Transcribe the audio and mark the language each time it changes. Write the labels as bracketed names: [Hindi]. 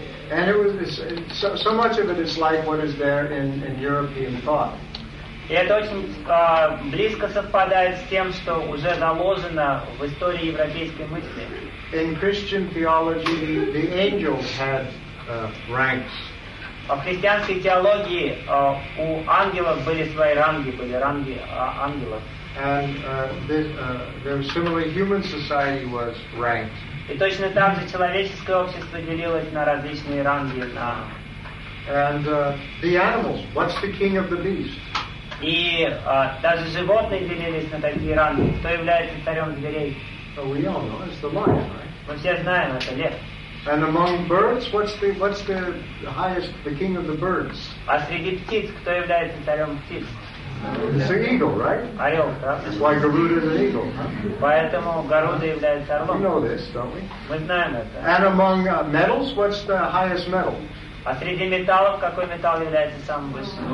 [English] And it was so much of it is like what is there in European thought. [Russian] И это очень близко совпадает с тем, что уже заложено в истории европейской мысли. [English] In Christian theology, the angels had ranks. [Russian] В христианской теологии у ангелов были свои ранги, были ранги ангелов. [English] And there was similarly human society was ranked. [Russian] И точно так же человеческое общество делилось на различные ранги. [English] And the animals, what's the king of the beast? [Russian] И даже животные делились на такие ранги. Кто является царем зверей? [English] So we all know it's the lion, right? [Russian] Мы все знаем, это лев. [English] And among birds, what's the highest, the king of the birds? [Russian] А среди птиц, кто является царем птиц? [English] It's an eagle, right? [Russian] Орел, да? [English] It's why Garuda is an eagle. Huh? [Russian] Поэтому Гаруда является орлом. [English] We know this, don't we? [Russian] Мы знаем это. [English] And among metals, what's the highest metal? [Russian] А среди металлов, какой металл является самым высоким?